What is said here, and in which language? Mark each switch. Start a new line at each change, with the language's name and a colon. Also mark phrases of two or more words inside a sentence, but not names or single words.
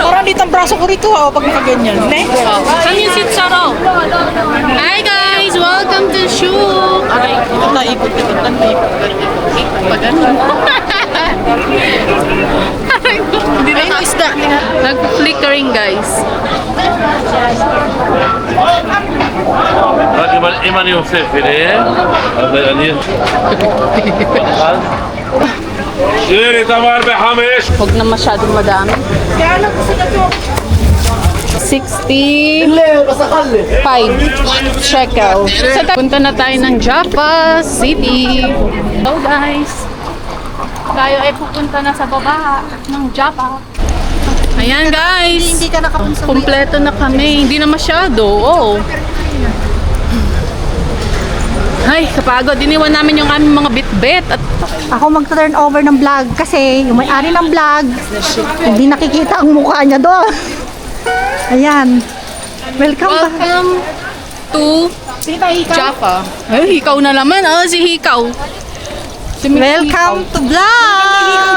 Filipino: Parang dito ang braso ko rito pag nakaganyan. Saan yung sitsaro?
English: Hi guys! Welcome to Shuk!
Filipino: Aray, ikot na ikot. Hindi na yung isda. Nag-flickering guys.
Hebrew: אם אני עושה פילה, אז אני... שירי תמר ב5.
Filipino: Huwag na masyadong madami. 65 shekel. So, punta na tayo ng Jaffa City.
English: Hello guys.
Filipino: Tayo ay pupunta na sa baba ng Jaffa. Ayan guys. Hindi ka nakapunsa. Kompleto na kami. Hindi na masyado. Ay, kapagod. Iniwan namin yung aming mga bit-bit. At Ako mag-
English: turn over
Filipino: ng vlog kasi yung may-ari ng vlog hindi nakikita ang mukha niya doon. Ayan.
English: welcome to Jaffa.
Filipino: Ay, Hikaw na naman. Si Hikaw.
English: Welcome to vlog.